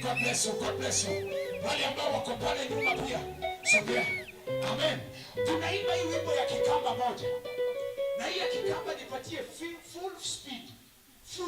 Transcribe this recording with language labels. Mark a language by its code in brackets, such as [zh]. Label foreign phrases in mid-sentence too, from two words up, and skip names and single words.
[en] God bless you. God bless you. [sw] Wale ambao wako pale nyuma pia. Sogea. Amen. Tunaimba hii wimbo ya kikamba moja. Na hii ya kikamba nipatie [en] full speed. [sw] Full.